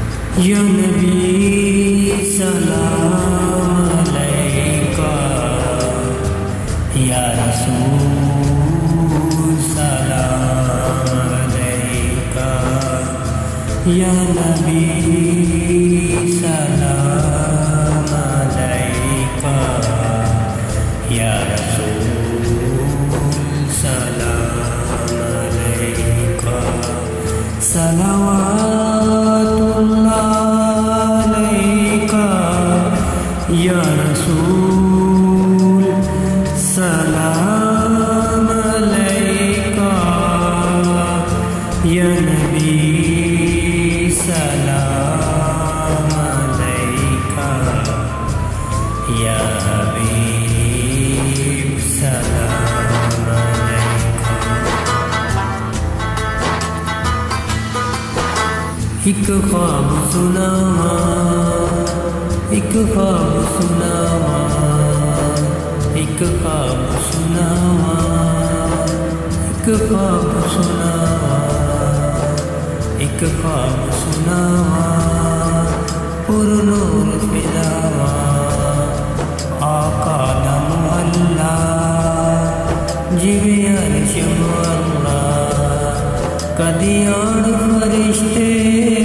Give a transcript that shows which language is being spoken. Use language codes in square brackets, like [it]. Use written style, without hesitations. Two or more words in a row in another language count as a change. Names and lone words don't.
[ar] يا نبي سلام عليك، يا رسول سلام عليك, يا نبي سلام عليك، يا رسول سلام عليك. صلوات الله عليك يا رسول سلام عليك, يا نبي سلام عليك، يا حبيب سلام عليك. [pa] ਇਕ ਖ਼ਾਬ ਸੁਣਾਵਾਂ, ਇਕ ਖ਼ਾਬ ਸੁਣਾਵਾਂ, ਇਕ ਖ਼ਾਬ ਸੁਣਾਵਾਂ, ਇਕ ਖ਼ਾਬ ਸੁਣਾਵਾਂ, ਇਕ ਖ਼ਾਬ ਸੁਣਾਵਾਂ, ਪੁਰਨੂਰ ਫ਼ਿਦਾਵਾ, ਆਕ਼ਾ ਦਾ ਮੁਹੱਲਾ ਜਿਵੇਂ ਅਰਸ਼ ਅੱਲਾਹ, ਕਦੀ ਆੜ ਫ਼ਰਿਸ਼ਤੇ